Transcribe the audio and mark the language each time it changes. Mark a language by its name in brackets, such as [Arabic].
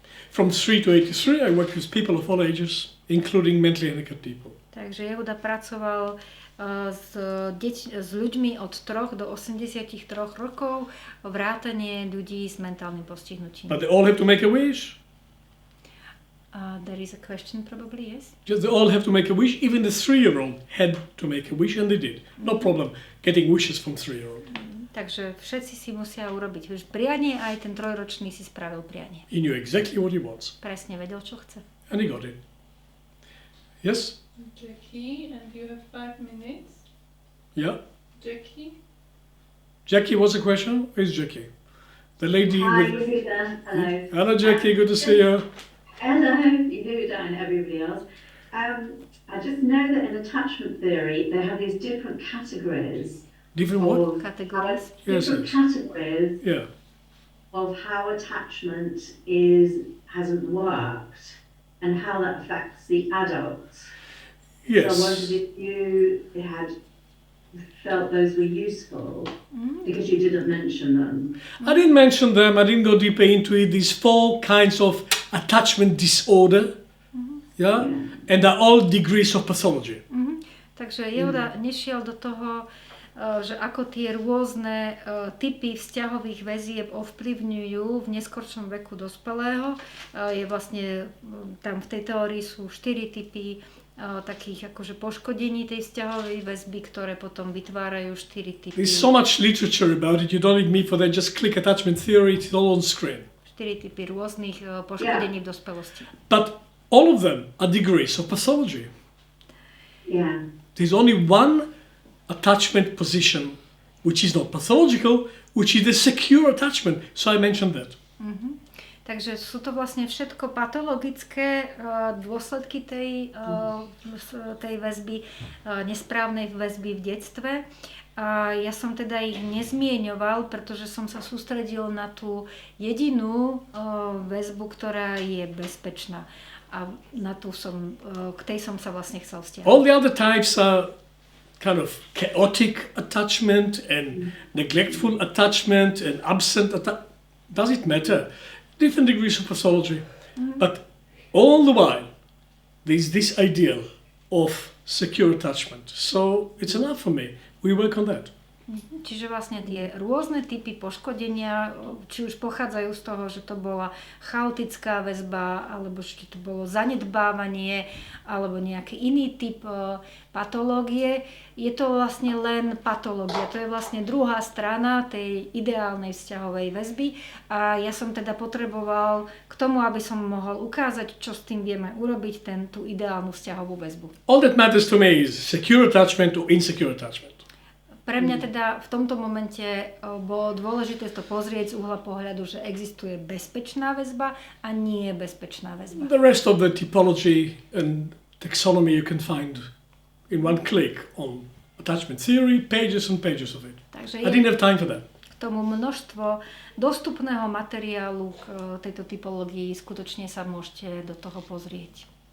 [English] From 3 to 83 I work with people of all ages, including mentally handicapped people. [Slovak] Takže Jehuda pracoval s ľuďmi od 3 do 83 rokov, vrátane ľudí s mentálnym postihnutím. [English] But they all have to make a wish. There is a question probably, yes? Just they all have to make a wish. Even the 3-year-old had to make a wish and they did. No problem getting wishes from 3-year-old. [Slovak] Takže všetci si musia urobiť prianie, aj ten 3-ročný si spravil prianie. [English] He knew exactly what he wants. [Slovak] Presne vedel, čo chce. [English] And he got it. Yes? Jackie, and you have 5 minutes. Yeah? Jackie? Jackie, what's the question? Where's Jackie? The lady Hi, with... Yehuda. Hello. Hello, Jackie. Good to see you. Hello, Yehuda and everybody else. I just know that in attachment theory, they have these different categories. Different what? Categories. Different categories Yeah. of how attachment hasn't worked and how that affects the adults. Yes. So I wondered if you had felt those were useful because you didn't mention them. I didn't mention them. I didn't go deeper into it. These 4 kinds of attachment disorder. Yeah? And they're all degrees of pathology. [Slovak] Takže Jehuda nešiel do toho, že ako tie rôzne typy vzťahových väzieb ovplyvňujú v neskoršom veku dospelého. Je vlastne, tam v tej teórii sú 4 typy takých akože poškodení tej vzťahovej väzby, ktoré potom vytvárajú 4 typy. [English] There's so much literature about it. You don't need me for that. Just click attachment theory. It's all on screen. [Slovak] 4 typy rôznych poškodení v dospelosti. [English] But all of them are degrees of pathology. Yeah. There's only one attachment position which is not pathological, which is the secure attachment. So I mentioned that. [Slovak] Takže sú to vlastne všetko patologické dôsledky tej väzby, nesprávnej väzby v detstve. A ja som teda ich nezmieňoval, pretože som sa sústredil na tú jedinú väzbu, ktorá je bezpečná. A k tej som sa vlastne chcel vzťahovať. [English] All the other types are kind of chaotic attachment and neglectful attachment and absent attachment. Does it matter? Different degrees of pathology. But all the while, there's this ideal of secure attachment. So it's enough for me. We work on that. [Slovak] Čiže vlastne tie rôzne typy poškodenia, či už pochádzajú z toho, že to bola chaotická väzba, alebo že to bolo zanedbávanie, alebo nejaký iný typ patológie, je to vlastne len patológia. To je vlastne druhá strana tej ideálnej vzťahovej väzby a ja som teda potreboval k tomu, aby som mohol ukázať, čo s tým vieme urobiť, tú ideálnu vzťahovú väzbu. [English] All that matters to me is secure attachment or insecure attachment. [Slovak] Pre mňa teda v tomto momente bolo dôležité to pozrieť z uhla pohľadu, že existuje bezpečná väzba a nie bezpečná väzba. [English] The rest of the typology and taxonomy you can find in one click on attachment theory, pages and pages of it. [Slovak] Takže [English] I didn't have time for that. [Slovak] K tomu množstvo dostupného materiálu k tejto typológii, skutočne sa môžete do toho pozrieť.